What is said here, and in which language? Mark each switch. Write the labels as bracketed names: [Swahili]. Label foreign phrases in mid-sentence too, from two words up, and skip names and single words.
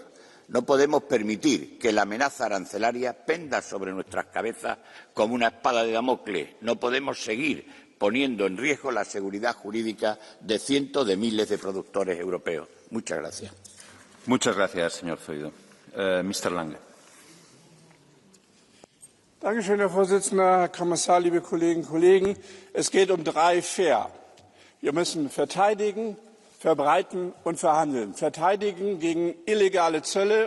[Spanish] No podemos permitir que la amenaza arancelaria penda sobre nuestras cabezas como una espada de Damocles. No podemos seguir poniendo en riesgo la seguridad jurídica de cientos de miles de productores europeos. Muchas gracias. Muchas gracias, señor Zoido. Mr. Lange. [German] Dankeschön, Herr Vorsitzender, Herr Kommissar, liebe Kolleginnen und Kollegen. Es geht um 3 Fair. Wir müssen verteidigen, verbreiten und verhandeln, verteidigen gegen illegale Zölle.